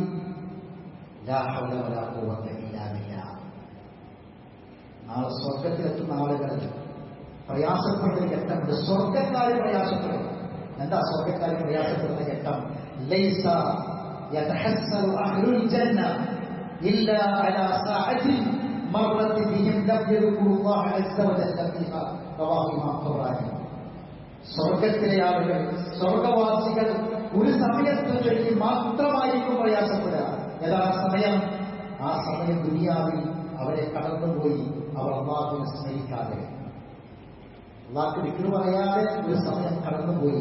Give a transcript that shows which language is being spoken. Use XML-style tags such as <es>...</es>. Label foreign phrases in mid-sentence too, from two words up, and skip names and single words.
<ml>നാളെ സ്വർഗത്തിലെത്തുന്ന ആളുകൾ പ്രയാസപ്പെടുന്ന ഘട്ടമുണ്ട്. സ്വർഗക്കാര് പ്രയാസപ്പെടും. എന്താ സ്വർഗക്കാര് പ്രയാസപ്പെടുന്ന ഘട്ടം?</ml> <ar>ليس يتحسر أهل الجنة إلا على ساعة مرت بهم لم يذكروا الله عز وجل فيها رواه ഇമാം ഖുറാനി.</ar> <ml>സ്വർഗത്തിലെ ആളുകൾ, സ്വർഗവാസികൾ ഒരു സമയത്ത് ചൊല്ലി മാത്രമായിരിക്കും പ്രയാസപ്പെടുക. ഏതാ സമയം? ആ സമയം ദുനിയാവിൽ അവരെ കടന്നുപോയി അവർ അല്ലാഹുവിനെ സ്നേഹിക്കാതെ, അല്ലാഹുവിനെ ദിക്ർ പറയാതെ ഒരു സമയം കടന്നുപോയി.</ml>